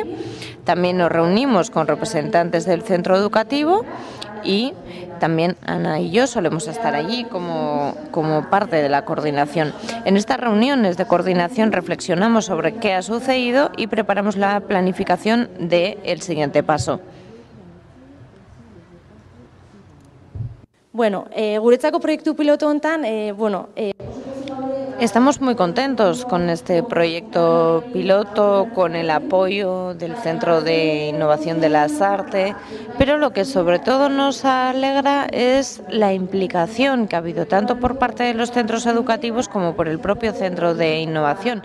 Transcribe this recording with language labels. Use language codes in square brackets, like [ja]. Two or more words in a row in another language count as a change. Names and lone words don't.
[es] También nos reunimos con representantes del centro educativo y también Ana y yo solemos estar allí como parte de la coordinación. En estas reuniones de coordinación reflexionamos sobre qué ha sucedido y preparamos la planificación del siguiente paso. [eu] Bueno, guretzako proiektu piloto hontan, [es] Estamos muy contentos con este proyecto piloto, con el apoyo del Centro de Innovación de las Artes, pero lo que sobre todo nos alegra es la implicación que ha habido tanto por parte de los centros educativos como por el propio Centro de Innovación.